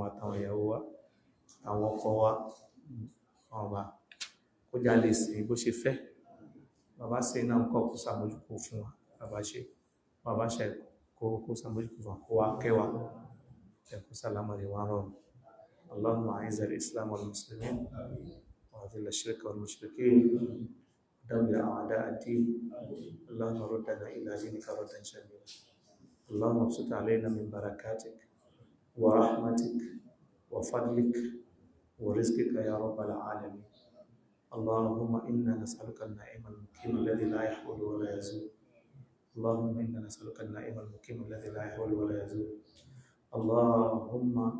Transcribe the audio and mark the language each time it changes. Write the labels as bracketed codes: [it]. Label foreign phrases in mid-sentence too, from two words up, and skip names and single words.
[yo] àtàwọn ìyàwó wa àtàwọn ọkọ wa ọba kó já lè sìn bó ṣe fẹ́ bàbá ṣe náà kọ́ kó sàmójúkò fún wa bàbá ṣe kó sàmójúkò fún wa kó wá kẹwàá ẹ̀kọ́ sàlámà rí wá rọrùn [ar] اللهم أعز الإسلام والمسلمين وأذل الشرك والمشركين دمر أعداء الدين اللهم ردنا إلى دينك ردا شديدا اللهم ابسط علينا من بركاتك ورحمتك وفضلك ورزقك يا رب العالمين اللهم إنا نسألك النعيم المقيم الذي لا يحول ولا يزول اللهم إنا نسألك النعيم المقيم الذي لا يحول ولا يزول اللهم